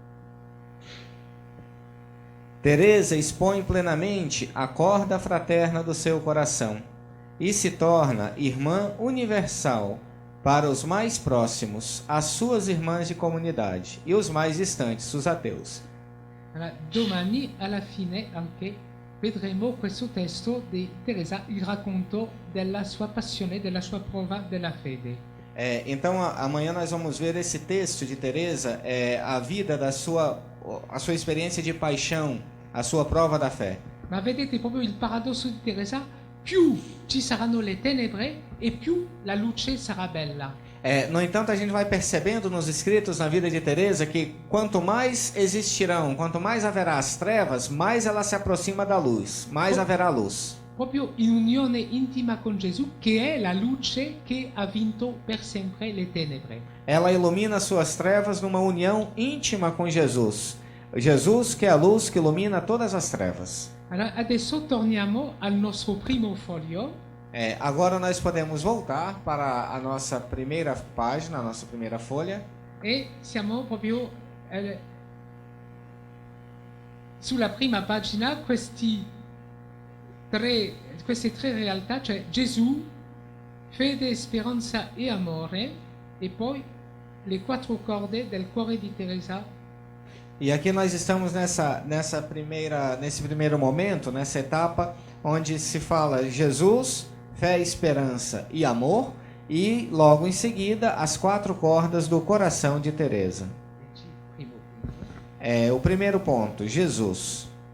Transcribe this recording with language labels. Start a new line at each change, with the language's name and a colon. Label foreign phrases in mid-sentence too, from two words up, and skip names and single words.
Portuguese: Teresa expõe plenamente a corda fraterna do seu coração e se torna irmã universal para os mais próximos, as suas irmãs de comunidade, e os mais distantes, os ateus.
Italian: Allora, domani, alla fine, anche vedremo questo testo di Teresa, il racconto della sua passione, della sua prova della fede.
Portuguese: Então, amanhã nós vamos ver esse texto de Teresa, a vida a sua experiência de paixão, a sua prova da fé.
Italian: Ma vedete proprio il paradosso di Teresa? Più ci saranno le tenebre e più la luce sarà bella.
Portuguese: No entanto, a gente vai percebendo nos escritos na vida de Teresa que quanto mais existirão, quanto mais haverá as trevas, mais ela se aproxima da luz, mais haverá luz.
Italian: Proprio in unione intima con Gesù, che è la luce che ha vinto per sempre le tenebre.
Portuguese: Ela ilumina suas trevas numa união íntima com Jesus. Jesus que é a luz que ilumina todas as trevas.
Italian: Allora, adesso torniamo al nostro primo foglio.
Portuguese: Agora nós podemos voltar para a nossa primeira página, a nossa primeira folha.
Italian: E siamo proprio sulla prima pagina queste tre realtà, cioè Gesù, fede, speranza e amore, e poi le quattro corde del cuore di Teresa.
Portuguese: E aqui nós estamos nesse primeiro momento, nessa etapa, onde se fala Jesus, fé, esperança e amor, e logo em seguida as quatro cordas do coração de Teresa. O primeiro ponto, Jesus.